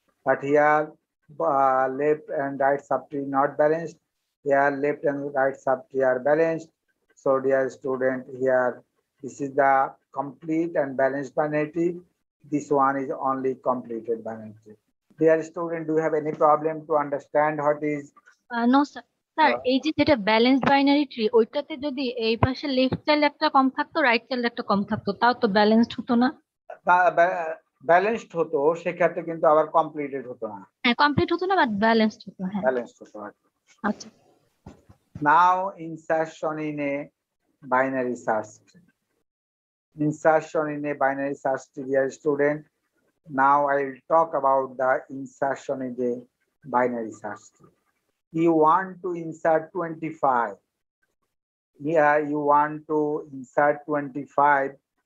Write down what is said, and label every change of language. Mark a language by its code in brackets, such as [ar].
[en] But here left and right subtree not balanced. Here left and right subtree are balanced. So dear student, here this is the complete and balanced binary tree. This one is only completed binary tree. Dear student, do you have any problem to understand what is? No, sir. [bn] Sir এই যে যেটা balanced binary tree ওইটাতে যদি এই পাশে left child একটা কম থাকতো right child একটা কম থাকতো তাও তো ব্যালেন্সড হতো না। ব্যালেন্সড হতো, সেক্ষেত্রে কিন্তু আবার কমপ্লিটেড হতো না, হ্যাঁ কমপ্লিট হতো না বাট ব্যালেন্সড হতো। হ্যাঁ ব্যালেন্সড হতো আর কি। আচ্ছা [en] Now insertion in a binary search tree. Insertion in a binary search tree, dear student. Now I will talk about the insertion in the binary search tree. You want to insert 25. Here you want to insert 25.